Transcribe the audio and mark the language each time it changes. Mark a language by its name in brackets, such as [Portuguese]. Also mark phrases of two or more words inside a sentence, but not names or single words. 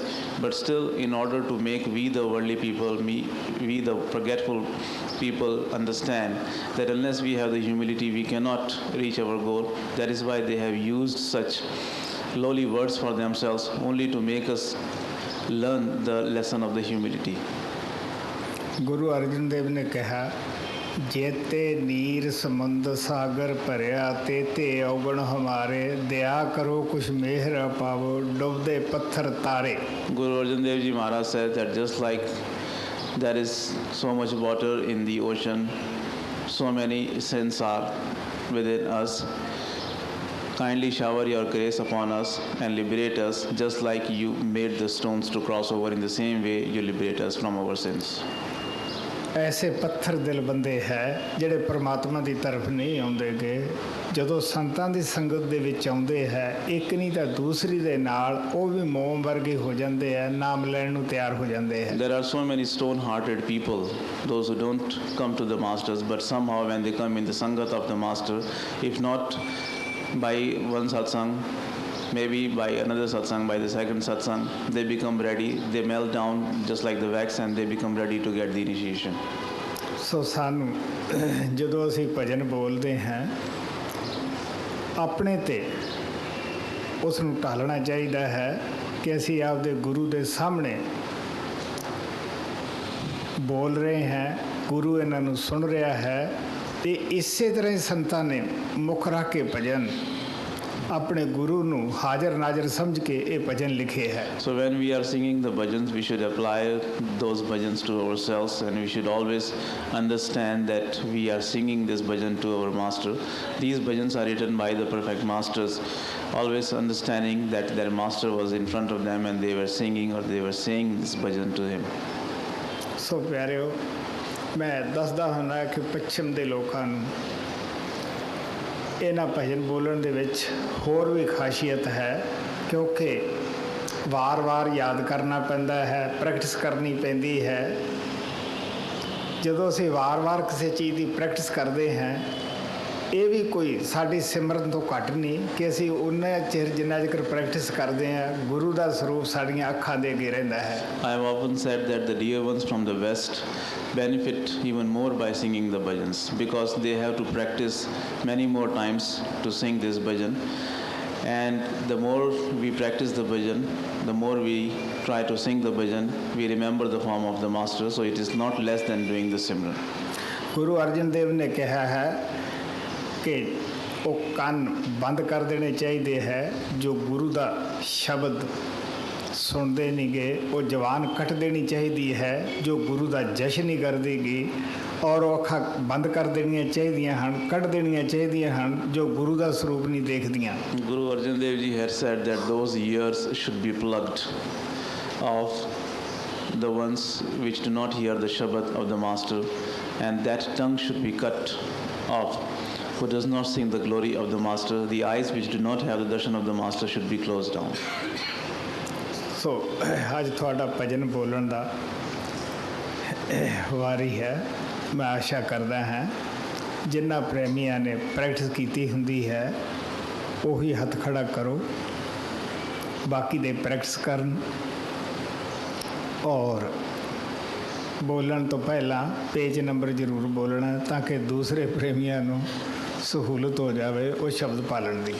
[English] But still, in order to make we the worldly people, we the forgetful people understand that unless we have the humility, we cannot reach our goal. That is why they have used such lowly words for themselves, only to make us learn the lesson of the humility. [Punjabi] Guru Arjan Dev [Hindi] ने कहा, [Punjabi] ਜੇਤੇ ਨੀਰ ਸਮੁੰਦ ਸਾਗਰ ਭਰਿਆ ਤੇਤੇ ਅਵਗੁਣ ਹਮਾਰੇ ਦਇਆ ਕਰੋ ਕੁਛ ਮਿਹਰ ਪਾਵੋ ਡੁਬਦੇ ਪੱਥਰ ਤਾਰੇ. [English] Guru Arjan Dev Ji Maharaj said that just like there is so much water in the ocean, so many sins are within us. Kindly shower your grace upon us and liberate us, just like you made the stones to cross over. In the same way, you liberate us from our sins. [Hindi] ऐसे पत्थर दिल बंदे है [Punjabi] ਜਿਹੜੇ ਪਰਮਾਤਮਾ ਦੀ ਤਰਫ ਨਹੀਂ ਆਉਂਦੇਗੇ ਜਦੋਂ ਸੰਤਾਂ ਦੀ ਸੰਗਤ ਦੇ ਵਿੱਚ ਆਉਂਦੇ ਹੈ ਇੱਕ ਨਹੀਂ ਤਾਂ ਦੂਸਰੀ ਦੇ ਨਾਲ ਉਹ ਵੀ ਮੋਮ ਵਰਗੇ ਹੋ ਜਾਂਦੇ ਆ ਨਾਮ ਲੈਣ ਨੂੰ ਤਿਆਰ ਹੋ ਜਾਂਦੇ ਹੈ. [English] There are so many stone hearted people, those who don't come to the masters, but somehow when they come in the sangat of the master, if not by one satsang, maybe by another satsang, by the second satsang, they become ready, they melt down just like the wax and they become ready to get the initiation. [Punjabi] So ਸਾਨੂੰ ਜਦੋਂ ਅਸੀਂ ਭਜਨ ਬੋਲਦੇ ਹਾਂ ਆਪਣੇ ਤੇ ਉਸ ਨੂੰ ਢਾਲਣਾ ਚਾਹੀਦਾ ਹੈ ਕਿ ਅਸੀਂ ਆਪਦੇ ਗੁਰੂ ਦੇ ਸਾਹਮਣੇ ਬੋਲ ਰਹੇ ਹਾਂ, ਗੁਰੂ ਇਹਨਾਂ ਨੂੰ ਸੁਣ ਰਿਹਾ ਹੈ ਤੇ ਇਸੇ ਤਰ੍ਹਾਂ ਹੀ ਸੰਤਾਂ ਨੇ ਮੁੱਖ ਰੱਖ ਕੇ ਭਜਨ [Hindi] अपने गुरु [Punjabi] ਨੂੰ ਹਾਜ਼ਰ ਨਾਜ਼ਰ ਸਮਝ ਕੇ ਇਹ ਭਜਨ ਲਿਖੇ ਹੈ. [English] So when we are singing the bhajans, we should apply those bhajans to ourselves, and we should always understand that we are singing this bhajan to our master. These bhajans are written by the perfect masters, always understanding that their master was in front of them and they were singing or they were saying this bhajan to him. [Punjabi] So ਪਿਆਰਿਓ, ਮੈਂ ਦੱਸਦਾ ਹੁੰਦਾ ਕਿ ਪੱਛਮ ਦੇ ਲੋਕਾਂ ਨੂੰ ਇਹਨਾਂ ਭਜਨ ਬੋਲਣ ਦੇ ਵਿੱਚ ਹੋਰ ਵੀ ਖਾਸੀਅਤ ਹੈ, ਕਿਉਂਕਿ ਵਾਰ-ਵਾਰ ਯਾਦ ਕਰਨਾ ਪੈਂਦਾ ਹੈ, ਪ੍ਰੈਕਟਿਸ ਕਰਨੀ ਪੈਂਦੀ ਹੈ. ਜਦੋਂ ਅਸੀਂ ਵਾਰ-ਵਾਰ ਕਿਸੇ ਚੀਜ਼ ਦੀ ਪ੍ਰੈਕਟਿਸ ਕਰਦੇ ਹਾਂ, ਇਹ ਵੀ ਕੋਈ ਸਾਡੀ ਸਿਮਰਨ ਤੋਂ ਘੱਟ ਨਹੀਂ ਕਿ ਅਸੀਂ ਉਹਨਾਂ ਚਿਰ ਜਿੰਨਾ ਚਿਰ ਪ੍ਰੈਕਟਿਸ ਕਰਦੇ ਹਾਂ ਗੁਰੂ ਦਾ ਸਰੂਪ ਸਾਡੀਆਂ ਅੱਖਾਂ ਦੇ ਅੱਗੇ ਰਹਿੰਦਾ ਹੈ. [English] I have often said that the dear ones from the West benefit even more by singing the bhajans, because they have to practice many more times to sing this bhajan, and the more we practice the bhajan, the more we try to sing the bhajan, we remember the form of the master, so it is not less than doing the simran. [Punjabi] Guru Arjan Dev [Hindi] ने कहा है [Punjabi] ਕਿ ਉਹ ਕੰਨ ਬੰਦ ਕਰ ਦੇਣੇ ਚਾਹੀਦੇ ਹੈ ਜੋ ਗੁਰੂ ਦਾ ਸ਼ਬਦ ਸੁਣਦੇ ਨਹੀਂ ਗੇ, ਉਹ ਜ਼ਬਾਨ ਕੱਟ ਦੇਣੀ ਚਾਹੀਦੀ ਹੈ ਜੋ ਗੁਰੂ ਦਾ ਜਸ਼ਨ ਨਹੀਂ ਕਰਦੇਗੀ, ਔਰ ਉਹ ਅੱਖਾਂ ਬੰਦ ਕਰ ਦੇਣੀਆਂ ਚਾਹੀਦੀਆਂ ਹਨ, ਕੱਢ ਦੇਣੀਆਂ ਚਾਹੀਦੀਆਂ ਹਨ ਜੋ ਗੁਰੂ ਦਾ ਸਰੂਪ ਨਹੀਂ ਦੇਖਦੀਆਂ। [English] Guru Arjan Dev Ji had said that those ears should be plugged off, the ones which do not hear the Shabad of the Master, and that tongue should be cut off who does not sing the glory of the Master. The eyes which do not have the darshan of the Master should be closed down. [Punjabi] ਸੋ ਅੱਜ ਤੁਹਾਡਾ ਭਜਨ ਬੋਲਣ ਦਾ ਵਾਰੀ ਹੈ। ਮੈਂ ਆਸ਼ਾ ਕਰਦਾ ਹਾਂ ਜਿਨ੍ਹਾਂ ਪ੍ਰੇਮੀਆਂ ਨੇ ਪ੍ਰੈਕਟਿਸ ਕੀਤੀ ਹੁੰਦੀ ਹੈ ਉਹੀ ਹੱਥ ਖੜਾ ਕਰੋ, ਬਾਕੀ ਦੇ ਪ੍ਰੈਕਟਿਸ ਕਰਨ, ਔਰ ਬੋਲਣ ਤੋਂ ਪਹਿਲਾਂ ਪੇਜ ਨੰਬਰ ਜ਼ਰੂਰ ਬੋਲਣਾ ਤਾਂ ਕਿ ਦੂਸਰੇ ਪ੍ਰੇਮੀਆਂ ਨੂੰ ਸਹੂਲਤ ਹੋ ਜਾਵੇ ਉਹ ਸ਼ਬਦ ਪਾਲਣ ਦੀ।